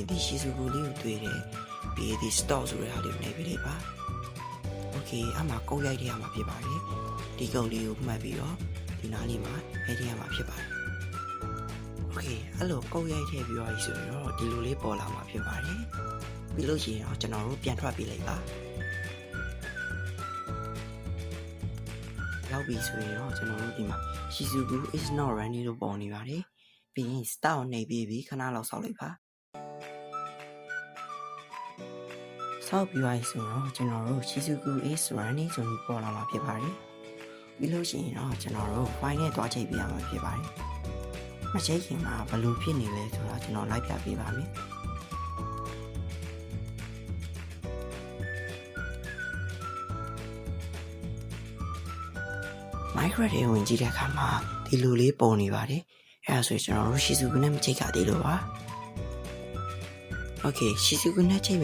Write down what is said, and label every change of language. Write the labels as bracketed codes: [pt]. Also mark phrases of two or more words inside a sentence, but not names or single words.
[my] ဒီ Shizuku လေးကိုတွေ့တယ်ပြီးရင်ဒီ stock ဆိုတဲ့ဟာလေးကိုနှိပ်ပေးလိုက်ပါ Okay အမှကုတ်ရိုက်တဲ့ဟာမှာဖြစ်ပါတယ်ဒီကုတ်လေးကိုမှတ်ပြီးတော့ဒီနားလေးမှာရိုက်တဲ့ဟာမှာဖြစ်ပါတယ် Okay အဲ့လိုကုတ်ရိုက်ထည့်ပြီးတော့ဆိုတော့ဒီလိုလေးပေါ်လာမှာဖြစ်ပါတယ်ပြီးလို့ရှိရင်တော့ကျွန်တော်တို့ပြန်ထွက်ပေးလိုက်ပါရောက်ပြီဆိုရင်တော့ကျွန်တော်တို့ဒီမှာ [en] Shizuku is not running [my] လို့ပေါ်နေပါတယ်ပြီးရင် start ကိုနှိပ်ပြီးခဏလောက်စောင့်လိုက်ပါ စောင့်ပြီးပါဆိုတော့ကျွန်တော်တို့ [en] Shizuku is running [my] ဆိုပြီးပေါ်လာမှာဖြစ်ပါတယ်ပြီးလို့ရှိရင်တော့ကျွန်တော်တို့ file နဲ့တွားချိန်ပြရမှာဖြစ်ပါတယ်မချိန်ခင်မှာဘယ်လိုဖြစ်နေလဲဆိုတာကျွန်တော်လိုက်ပြပေးပါမယ် Minecraft ထဲဝင်ကြည့်တဲ့အခါမှာဒီလိုလေးပေါ်နေပါတယ်အဲ့ဒါဆိုရင်ကျွန်တော်တို့ Shizuku နဲ့မချိန်ကြသေးလို့ပါ Okay Shizuku နဲ့ချိန်